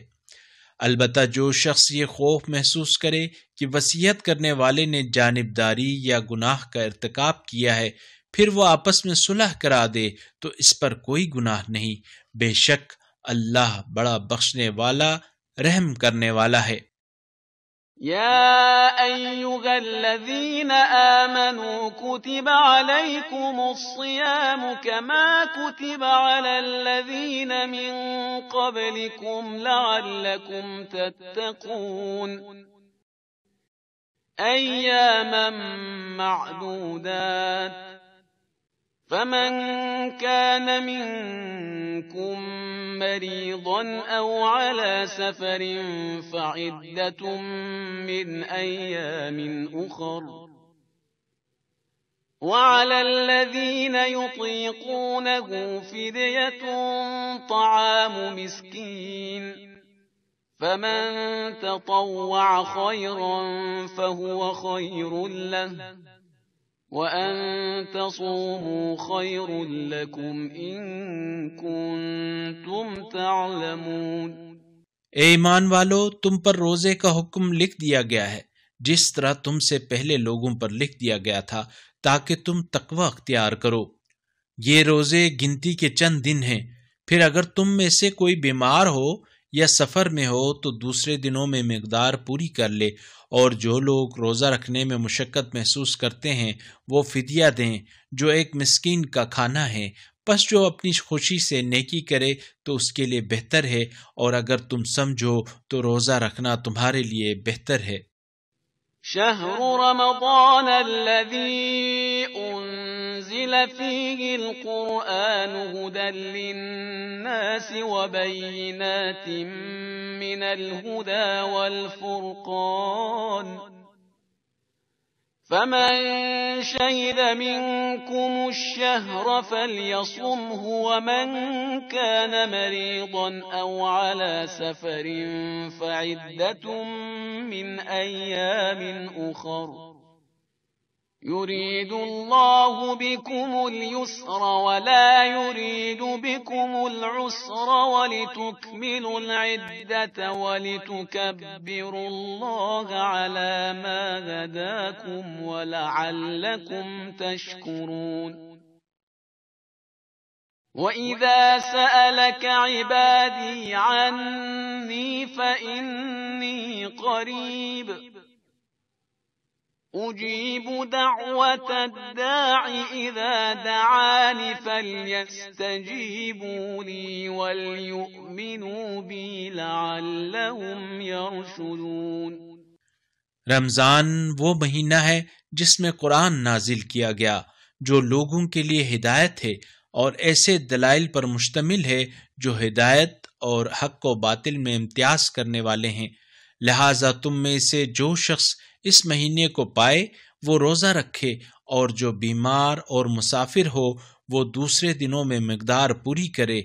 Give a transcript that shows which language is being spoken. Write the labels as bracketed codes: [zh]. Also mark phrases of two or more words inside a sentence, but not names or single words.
[ur] البتہ جو شخص یہ خوف محسوس کرے کہ وصیت کرنے والے نے جانبداری یا گناہ کا ارتکاب کیا ہے، پھر وہ آپس میں صلح کرا دے تو اس پر کوئی گناہ نہیں. بیشک اللہ بڑا بخشنے والا، رحم کرنے والا ہے. [ar] يا أيها الذين آمنوا كتب عليكم الصيام كما كتب على الذين من قبلكم لعلكم تتقون أياما معدودات فمن كان منكم مريضا أو على سفر فعدة من أيام أخر وعلى الذين يطيقونه فدية طعام مسكين فمن تطوع خيرا فهو خير له وأن تصوموا خير لكم إن كنتم تعلمون. [ur] اے ایمان والو، تم پر روزے کا حکم لکھ دیا گیا ہے جس طرح تم سے پہلے لوگوں پر لکھ دیا گیا تھا، تاکہ تم تقویٰ اختیار کرو. یہ روزے گنتی کے چند دن ہیں۔ پھر اگر تم میں سے کوئی بیمار ہو یا سفر میں ہو تو دوسرے دنوں میں مقدار پوری کر لے. اور جو لوگ روزہ رکھنے میں مشقت محسوس کرتے ہیں وہ فدیہ دیں، جو ایک مسکین کا کھانا ہے. بس جو اپنی خوشی سے نیکی کرے تو اس کے لیے بہتر ہے، اور اگر تم سمجھو تو روزہ رکھنا تمہارے لیے بہتر ہے. [ar] شهر رمضان الذي أنزل فيه القرآن هدى للناس وبينات من الهدى والفرقان فمن شهد منكم الشهر فليصمه ومن كان مريضا أو على سفر فعدة من أيام أخر يريد الله بكم اليسر ولا يريد بكم العسر ولتكملوا العدة ولتكبروا الله على ما هداكم ولعلكم تشكرون. وإذا سألك عبادي عني فإني قريب أجيب دعوة الداع إذا دعان فليستجيبوا لي وليؤمنوا بي لعلهم يرشدون. [ur] رمضان وہ مہینہ ہے جس میں قرآن نازل کیا گیا، جو لوگوں کے لیے ہدایت ہے اور ایسے دلائل پر مشتمل ہے جو ہدایت اور حق و باطل میں امتیاز کرنے والے ہیں. لہٰذا تم میں سے جو شخص اس مہینے کو پائے وہ روزہ رکھے، اور جو بیمار اور مسافر ہو وہ دوسرے دنوں میں مقدار پوری کرے.